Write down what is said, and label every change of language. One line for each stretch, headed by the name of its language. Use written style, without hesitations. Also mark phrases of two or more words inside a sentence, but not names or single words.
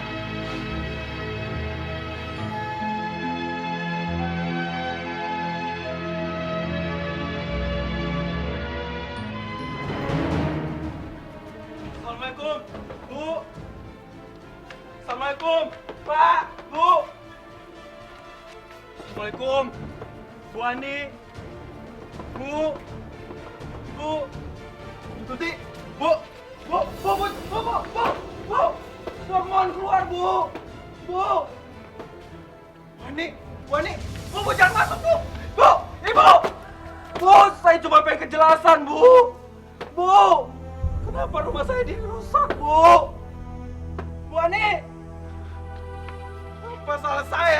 Indonesian: Assalamualaikum, Bu. Assalamualaikum, Pak, Bu. Assalamualaikum, Bu Ani. Bu. Bu. Bu Tuti. Bu. Bu. Bu. Bu. Bu. Bu. Bu. Bu. Bu, mohon keluar, Bu. Bu. Bu Ani. Bu Ani. Bu, Bu, jangan masuk, Bu. Bu. Ibu. Bu, saya cuma pengen kejelasan, Bu. Bu. Kenapa rumah saya dirusak, Bu? Bu Ani. Apa salah saya?